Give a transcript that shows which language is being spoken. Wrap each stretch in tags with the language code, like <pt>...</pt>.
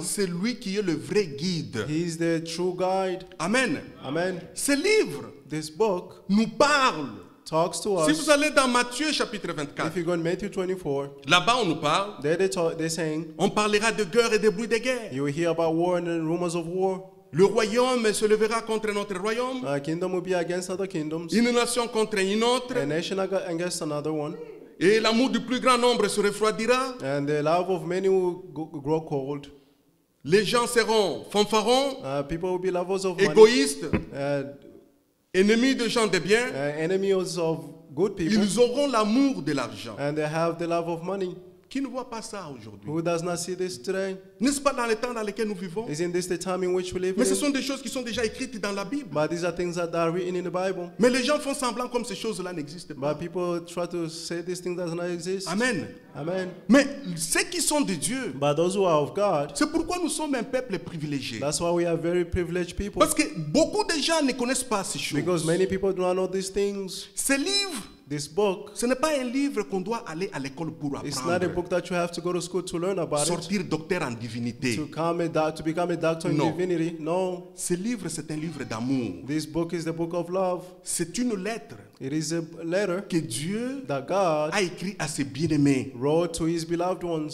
<fr>c'est lui qui est le vrai guide.</fr> <en>he's the true guide.</en> <fr>Amen.</fr> <en>Amen.</en> <fr>Ce livre</fr> <en>This book</en> <fr>nous parle.</fr> <en>talks to</en> <fr>Si</fr> <en>us.</en> <fr>vous allez dans Matthieu chapitre</fr> <en>If</en> <fr>24,</fr> <en>you go in Matthew 24,</en> <fr>là-bas on nous parle,</fr> <en>there they're saying,</en> <fr>on parlera de guerre et de bruit de guerre.</fr> <en>you will hear about war and the rumors of war.</en> <fr>Le royaume se levera contre notre royaume,</fr> <en>A kingdom will be against other kingdoms,</en> <fr>une nation contre une autre,</fr> <en>a nation against another one,</en> <fr>et l'amour du plus grand nombre se refroidira.</fr> <en>and the love of many will grow cold.</en> <fr>Les gens seront fanfarons,</fr> <en>People will be lovers of money,</en> <fr>égoïstes, uh, ennemis de gens de bien.</fr> <en>enemies of good people,</en> <fr>Ils auront l'amour de l'argent.</fr> <en>and they have the love of money.</en> <fr>Qui ne voit pas ça aujourd'hui?</fr> <en>Who does not see this today?</en> <fr>N'est-ce pas dans le temps dans lequel nous vivons?</fr> <en>Isn't this the time in which we live</en> <fr>Mais ce</fr> <en>in?</en> <fr>sont des choses qui sont déjà écrites dans la Bible.</fr> <en>But these are things that are written in the Bible.</en> <fr>Mais les gens font semblant comme ces choses-là n'existent pas.</fr> <en>But people try to say these things does not exist.</en> <fr>Amen.</fr> <en>Amen.</en> <fr>Mais ceux qui sont de Dieu,</fr> <en>But those who are of God,</en> <fr>c'est pourquoi nous sommes un peuple privilégié.</fr> <en>that's why we are very privileged people.</en> <fr>Parce que beaucoup de gens ne connaissent pas ces choses.</fr> <en>Because many people do not know these things.</en> <fr>Ce livre,</fr> <en>This book,</en> <fr>ce n'est pas un livre qu'on doit aller à l'école pour</fr> <en>it's not a</en> <fr>apprendre.</fr> <en>book that you have to go to school to learn about it.</en> <fr>Sortir docteur en divinité.</fr> <en>To become a doctor in No. divinity. No.</en> <fr>Ce livre, c'est un livre d'amour.</fr> <en>This book is the book of love.</en> <fr>C'est une lettre</fr> <en>It is a letter</en> <fr>que Dieu</fr> <en>that God</en> <fr>a écrit à ses bien-aimés</fr> <en>wrote to his beloved ones</en>